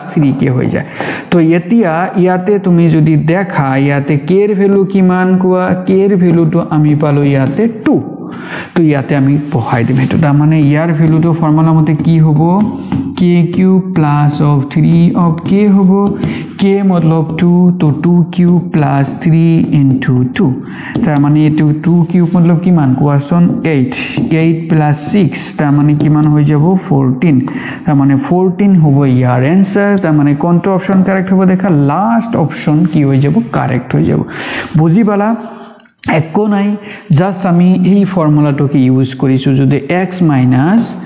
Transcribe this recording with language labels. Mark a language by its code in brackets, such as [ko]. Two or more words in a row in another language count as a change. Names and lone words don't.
[as] 3k হৈ যায় তো এতিয়া ইয়াতে তুমি যদি দেখা ইয়াতে k এর ভ্যালু কিমান কোৱা k এর ভ্যালুটো আমি পালো ইয়াতে 2 তো ইয়াতে আমি বহাই দিম এটা তাৰ মানে ইয়াৰ ভ্যালুটো ফৰ্মুলা মতে কি হ'ব k [en] cube plus of 3 of k [as] হ'ব k [hi] मतलब 2 तो 2 [en] cube plus 3 into 2 [as] তাৰ মানে এটো 2 কিউব मतलब কিমান কোৱাচোন 8 প্লাস 6 তাৰ মানে কিমান হৈ যাব 14 তাৰ মানে 14 হ'ব ইয়াৰ आंसर তাৰ মানে কোনটো [en] option correct [as] হ'ব দেখা [en] last option [as] কি হৈ যাব কারেক্ট হৈ যাব বুজি পালা একো নাই জাস্ট আমি এই ফর্মুলাটোকে ইউজ কৰিছো যদি x minus